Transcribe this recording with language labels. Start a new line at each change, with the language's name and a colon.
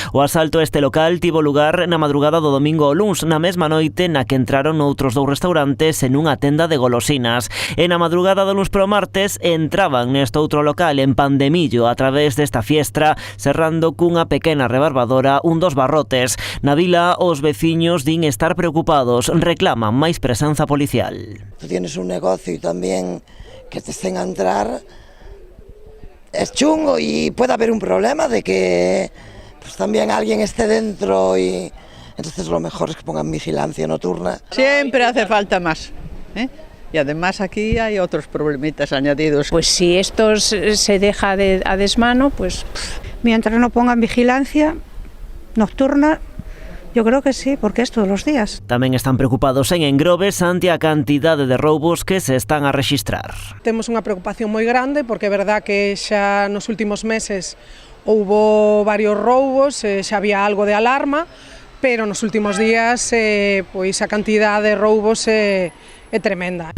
Galician: O asalto a este local tivo lugar na madrugada do domingo ao luns, na mesma noite na que entraron noutros dous restaurantes en unha tenda de golosinas. E na madrugada do luns pro martes entraban neste outro local en Pandemillo a través desta fiestra, cerrando cunha pequena rebarbadora un dos barrotes. Na vila, os veciños din estar preocupados, reclaman máis presenza policial.
Spanish: Tú tienes un negocio y también que te estén a entrar es chungo y puede haber un problema de que pues también alguien esté dentro y entonces lo mejor es que pongan vigilancia nocturna. Siempre hace falta más, ¿eh? Y además aquí hay otros problemitas añadidos. Pues si esto se deja a desmano, pues mientras no pongan vigilancia nocturna, yo creo que sí, porque es todos los días.
Galician: Tamén están preocupados en Engrobes ante a cantidade de roubos que se están a rexistrar. Temos unha preocupación moi grande porque é verdad que xa nos últimos meses houbo varios roubos, xa había algo de alarma, pero nos últimos días pois a cantidade de roubos é tremenda.